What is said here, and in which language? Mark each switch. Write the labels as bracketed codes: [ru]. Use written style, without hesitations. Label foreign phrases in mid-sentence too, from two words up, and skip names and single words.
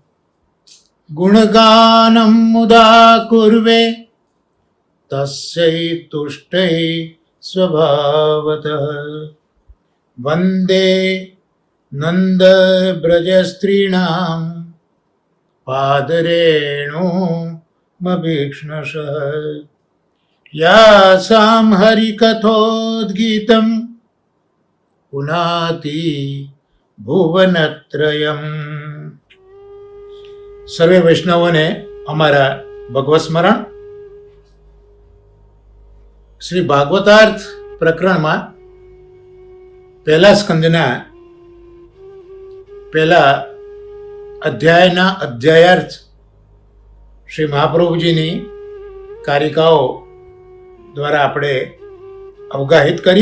[sa] गुणगानं मुदा कुर्वे तस्यै तुष्टै स्वभावतः वन्दे नन्दव्रजस्त्रीणां पादरेणुमभीक्ष्णशः यासां हरिकथोद्गीतं पुनाति भुवनत्रयम्। [gu] સર્વે વૈષ્ણવોને અમારા ભગવત સ્મરણ. શ્રી ભાગવતાર્થ પ્રકરણમાં પહેલા સ્કંદના પહેલા અધ્યાયના અધ્યાયાર્થ શ્રી મહાપ્રભુજીની કારિકાઓ દ્વારા આપણે અવગાહિત કરી.